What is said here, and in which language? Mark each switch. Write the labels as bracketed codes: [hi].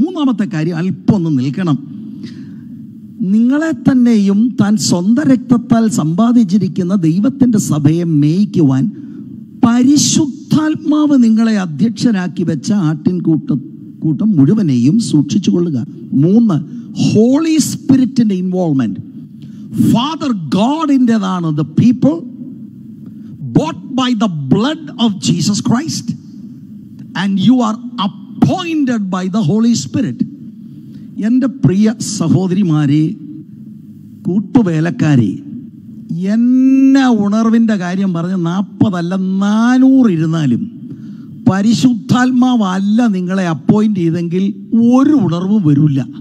[ml] 3ാമത്തെ കാര്യം അല്പം ഒന്ന് നിൽക്കണം. നിങ്ങളെ തന്നെയും താൻ സ്വന്തം രക്തത്താൽ സമ്പാദിച്ചിരിക്കുന്ന ദൈവത്തിൻ്റെ സഭയെ മേയ്ക്കുവാൻ പരിശുദ്ധാത്മാവ് നിങ്ങളെ അധ്യക്ഷരാക്കി വെച്ച ആട്ടിൻകൂട്ടം മുഴുവനെയും സൂക്ഷിച്ചു കൊള്ളുക. 3, holy സ്പിരിറ്റിൻ്റെ involvement. [en] Father ഗോഡിൻ്റെതാണ് the people bought by the blood of Jesus Christ and you are appointed by the Holy Spirit. [ml] എൻ്റെ പ്രിയ സഹോദരിമാരെ, കൂട്ടുവേലക്കാരെ, എന്നെ ഉണർവിൻ്റെ കാര്യം പറഞ്ഞ് 40 അല്ല 400 ഇരുന്നാലും പരിശുദ്ധാത്മാവല്ല നിങ്ങളെ അപ്പോയിന്റ് ചെയ്തെങ്കിൽ ഒരു ഉണർവ് വരില്ല.